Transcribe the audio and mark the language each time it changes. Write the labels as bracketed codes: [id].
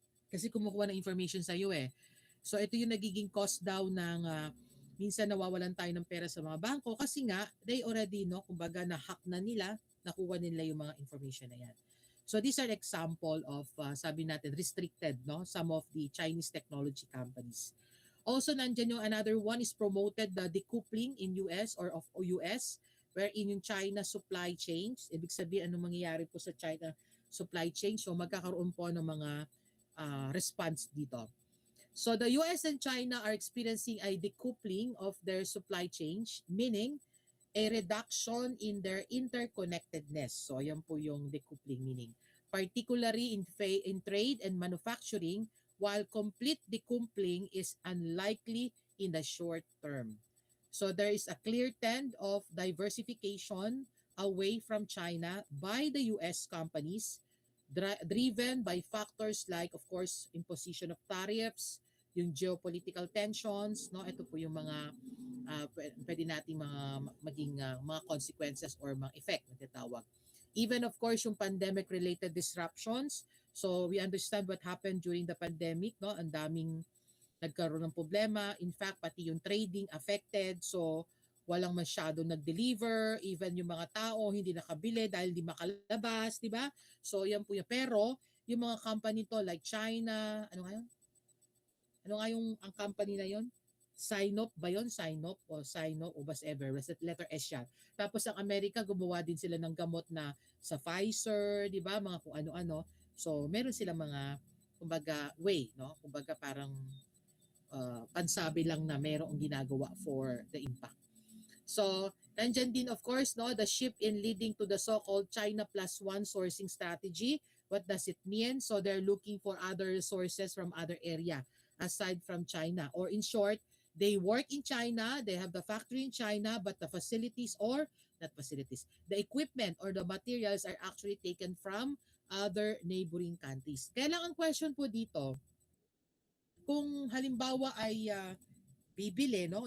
[tl] Kasi kumukuha ng information sa iyo eh. So ito yung nagiging cost daw ng minsan nawawalan tayo ng pera sa mga bangko kasi nga they already, no, kumbaga na-hack na nila, nakuha nila yung mga information na yan. [en] So these are example of [tl] sabi natin [en] restricted, no, some of the Chinese technology companies. [tl] Also nandiyan yung another one is promoted the decoupling in US or of US, wherein yung China supply chains, ibig sabihin anong mangyayari po sa China supply chain, so magkakaroon po ng mga response dito. [en] So the US and China are experiencing a decoupling of their supply chains, meaning a reduction in their interconnectedness. [tl] So ayan po yung decoupling meaning. [en] Particularly in trade and manufacturing, while complete decoupling is unlikely in the short term. So there is a clear trend of diversification away from China by the US companies, driven by factors like, of course, imposition of tariffs, yung geopolitical tensions, no? [tl] Ito po yung mga pwede nating maging mga consequences or mga effect na tinatawag. [en] Even of course yung pandemic related disruptions. So we understand what happened during the pandemic, no? [tl] Ang daming nagkaroon ng problema. [en] In fact, pati yung trading affected. [tl] So walang masyado nag-deliver, even yung mga tao hindi nakabili dahil di makalabas, di ba? So yan po yan. Pero yung mga company to like China, ano nga yun? Ano nga yung ang company na yon? Sinop ba yon? Sinop o whatever. Letter S yan. Tapos ang Amerika, gumawa din sila ng gamot na sa Pfizer, di ba? Mga kung ano-ano. So meron sila mga, kumbaga, way, no? Kumbaga parang pansabi lang na merong ginagawa for the impact. [en] So, nandyan din of course, no, the shift in leading to the so-called China plus one sourcing strategy. What does it mean? So, they're looking for other resources from other area aside from China. Or in short, they work in China, they have the factory in China, but the facilities or, not facilities, the equipment or the materials are actually taken from other neighboring countries. [tl] Kaya lang ang question po dito, kung halimbawa ay bibili, no?